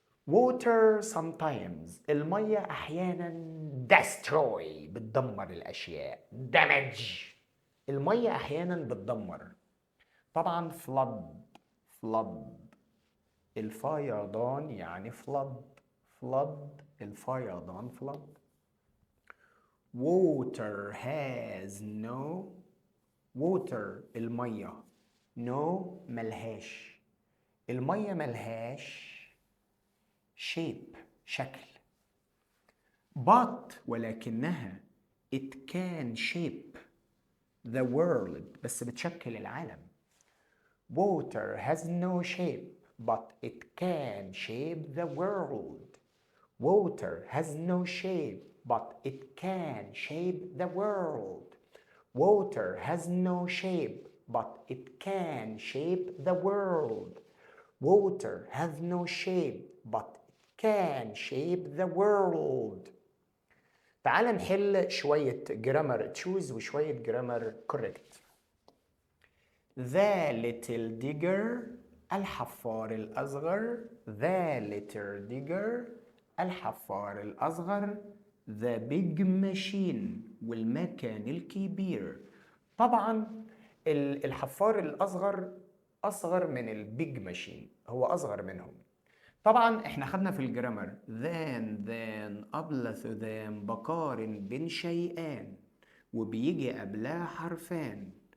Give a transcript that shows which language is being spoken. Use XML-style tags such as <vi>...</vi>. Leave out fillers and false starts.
<en>water sometimes،</en> <ar>المية أحيانا. destroy، بتدمر الأشياء. damage، المية أحيانا بتدمر. طبعا flood، flood، الفيضان يعني flood.</ar> <en>flood، الفيضان flood. water has no، water، المية.</en> <ar>no، ملهاش. المية ملهاش shape، شكل.</ar> <en>but،</en> <ar>ولكنها</ar> <en>it can shape the world،</en> <ar>بس بتشكل العالم.</ar> <en>water has no shape but it can shape the world. water has no shape but it can shape the world. water has no shape but it can shape the world. water has no shape but it can shape the world.</en> <ar>تعال نحل شوية جرامر تشوز وشوية جرامر كوريكت.</ar> <en>The little digger،</en> <ar>الحفار الأصغر.</ar> <en>The little digger،</en> <ar>الحفار الأصغر.</ar> <en>The big machine،</en> <ar>والمكان الكبير. طبعا الحفار الأصغر أصغر من البيج ماشين، هو أصغر منهم. طبعا احنا خدنا في الجرامر than أبلث than بقارن بين شيئان وبيجي قبلها حرفان.</ar>